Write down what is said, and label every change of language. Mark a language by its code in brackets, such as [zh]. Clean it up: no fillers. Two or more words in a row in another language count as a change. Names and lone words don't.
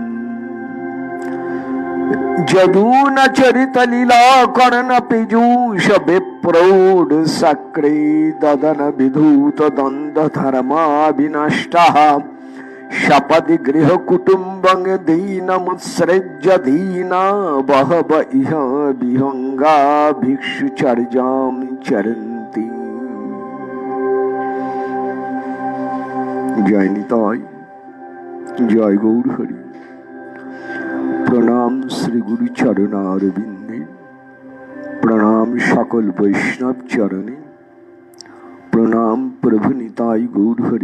[sa] जदून चरित लीला कर्ण पीयूष विप्रौढ़ सक्रे ददन विधूत द्वंद्व धर्मा विनष्टः सपदि गृह कुटुम्बं दीनमुत्सृज्य दीना बहव इह विहंगा भिक्षुचर्यां चरन्ति। [bn] জয় নিতাই, জয় গৌর হরি। প্রণাম শ্রী গুরু চরণারবিন্দে, প্রণাম সকল বৈষ্ণব চরণে, প্রণাম প্রভু নিতাই গৌর হরি।